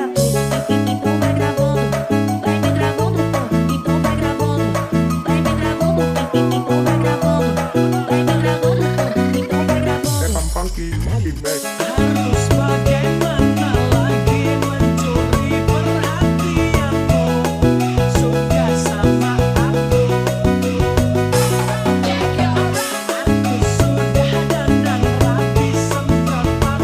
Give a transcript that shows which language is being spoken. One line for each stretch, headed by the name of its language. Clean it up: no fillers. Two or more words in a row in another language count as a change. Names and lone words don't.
Portuguese: Então vai gravando, vai me gravando, então vai gravando, vai me gravando, então vai gravando, vai me gravando, então vai gravando.
Indonesian: Harus bagaimana lagi mencuri perhatianmu, suka sama aku. Aku sudah dandan rapi semprot parfum